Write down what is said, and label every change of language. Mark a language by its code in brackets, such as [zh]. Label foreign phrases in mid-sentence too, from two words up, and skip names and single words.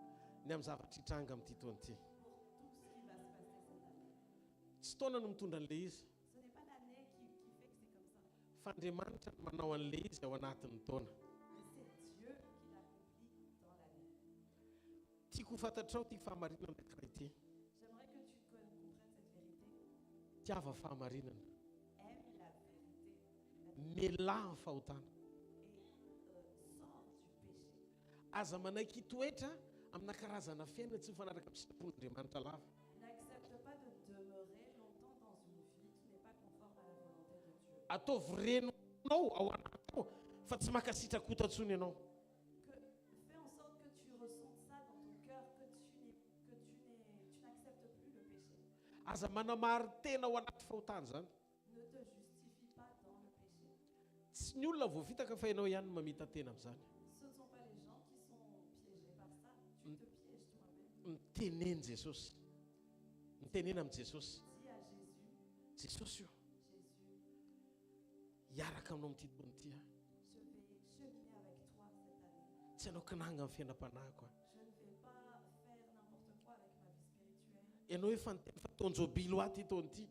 [mg] ny amin'ny zavatra hitranga amin'ity taona ity. [fr] pour tout ce qui va se passer cette année. [mg] Tsy taona no mitondra an'ilay izy [fr] Ce n'est pas l'année qui fait que c'est comme ça. [mg] fa Andriamanitra no manao an'ilay izy ao anatin'ny taona. [fr] Mais c'est Dieu qui l'accomplit dans l'année. [mg] Tiako ho fantatrao ty fahamarinana anankiray ity. [fr] J'aimerais que tu comprennes cette vérité. [mg] Tiava fahamarinana. [fr] Aime la vérité [mg] Mialahy ny fahotana. [fr] et sors du péché. [mg] Aza manaiky toetra amina karazana fiainana tsy mifanaraka amin'ny sitrapon'Andriamanitra lava. [fr] N'accepte pas de demeurer longtemps dans une vie qui n'est pas conforme à la volonté de Dieu. [mg] Ataovy renonao ao anatao fa tsy makasitra kotatsony ianao. [fr] Fais en sorte que tu ressentes ça dans ton cœur, que tu n'acceptes plus le péché. [mg] Aza manamary tena ao anaty fahotana zany. [fr] Ne te justifie pas dans le péché. [mg] Tsy ny olona voavitaka fa ianao ihany mamita tena amin'izany. [fr] Ce ne sont pas les gens qui sont piégés par ça. Tu te pièges toi-même. [mg] Miteneny Jesosy. Mitenena amin'i Jesosy. [fr] Dis à Jésus, [mg] Jesosy io [fr] Jésus, [mg] hiaraka aminao amin'ity taona ity. [fr] je vais cheminer avec toi cette année. [mg] tsy anao kinanga amin'ny fiainam-panahiko [fr] Je ne vais pas faire n'importe quoi avec ma vie spirituelle. [mg] ianao efa niteny fa tonjobily ho aty taona ity.